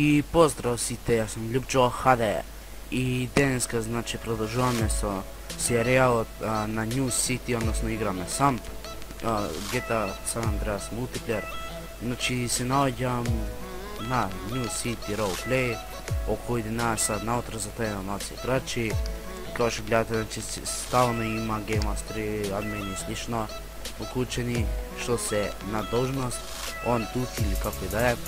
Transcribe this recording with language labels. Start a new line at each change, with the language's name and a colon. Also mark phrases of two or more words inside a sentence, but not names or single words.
Macedonian: Pozdrav site, ja sam Ljubčo HD i denska znači продолжаваме со серијалот на New City, односно играме сам GTA San Andreas Multiplayer. Значи се наоѓам на New City Roleplay, околу 11 сат наутро за тај на малци играчи. Као што гледате, значи стално има гейммастери, админи и слично уклучени, што се на должност, он тут или како и да е.